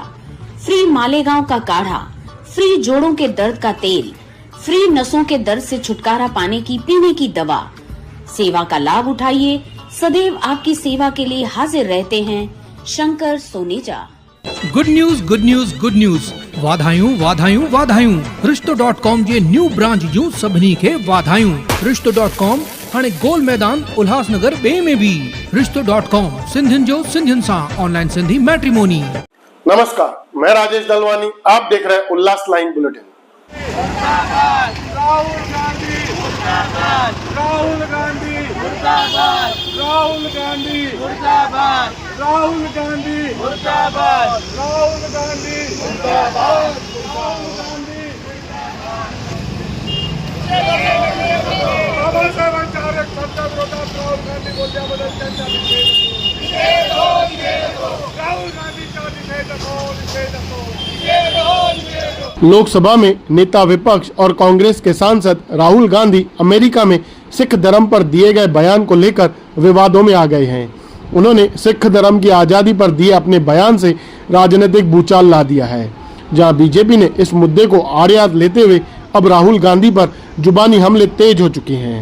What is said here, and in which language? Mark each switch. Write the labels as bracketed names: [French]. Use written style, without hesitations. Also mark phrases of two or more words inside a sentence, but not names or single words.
[Hindi] फ्री मालेगांव का काढ़ा, फ्री जोड़ों के दर्द का तेल, फ्री नसों के दर्द से छुटकारा पाने की पीने की दवा। सेवा का लाभ उठाइए, सदैव आपकी सेवा के लिए हाजिर रहते हैं शंकर सोनेजा। [English] good news good news good news, [Sindhi] वाधायूं वाधायूं वाधायूं। रिश्तो.com जे [English] new branch [Sindhi] जूं सभिनी खे वाधायूं। रिश्तो.com हाणे गोल मैदान उल्हासनगर बे में भी। रिश्तो.com सिंधियुनि जो सिंधियुनि सां [English] online Sindhi matrimony. [Hindi] नमस्कार, मैं राजेश दलवानी, आप देख रहे हैं उल्लास लाइन बुलेटिन। [Marathi] राहुल गांधी मुर्दाबाद, राहुल गांधी मुर्दाबाद, राहुल गांधी मुर्दाबाद, राहुल गांधी मुर्दाबाद, राहुल गांधी मुर्दाबाद, राहुल गांधी बाबासाहेबांच्या आरक्षणाच्या विरोधात राहुल गांधी बोलल्याबद्दल त्यांचा निषेध असो। राहुल गांधीचा निषेध असो। [Hindi] लोकसभा में नेता विपक्ष और कांग्रेस के सांसद राहुल गांधी अमेरिका में सिख धर्म पर दिए गए बयान को लेकर विवादों में आ गए हैं। उन्होंने सिख धर्म की आज़ादी पर दिए अपने बयान से राजनीतिक भूचाल ला दिया है। जहां बीजेपी ने इस मुद्दे को आड़े लेते हुए अब राहुल गांधी पर जुबानी हमले तेज हो चुके हैं।